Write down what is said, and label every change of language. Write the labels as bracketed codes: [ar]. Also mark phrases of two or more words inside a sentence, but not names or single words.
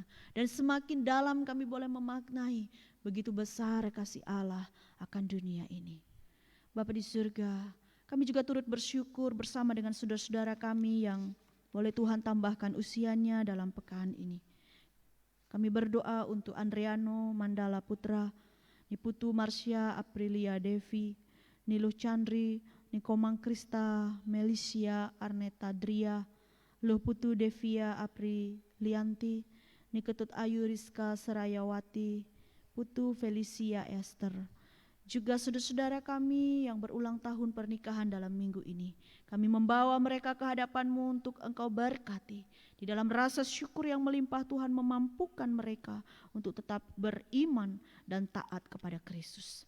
[id] Dan semakin dalam kami boleh memaknai begitu besar kasih Allah akan dunia ini. Bapa di surga, kami juga turut bersyukur bersama dengan saudara-saudara kami yang boleh Tuhan tambahkan usianya dalam pekan ini. Kami berdoa untuk Andriano Mandala Putra, Niputu Marsha Aprilia Devi, Niluh Chandri, Nikomang Krista, Melisia Arneta Dria, Luh Putu Devia Apri Lianti, Niketut Ayu Rizka Serayawati, Putu Felicia Esther. Juga saudara-saudara kami yang berulang tahun pernikahan dalam minggu ini. Kami membawa mereka ke hadapan-Mu untuk Engkau berkati. Di dalam rasa syukur yang melimpah Tuhan memampukan mereka untuk tetap beriman dan taat kepada Kristus.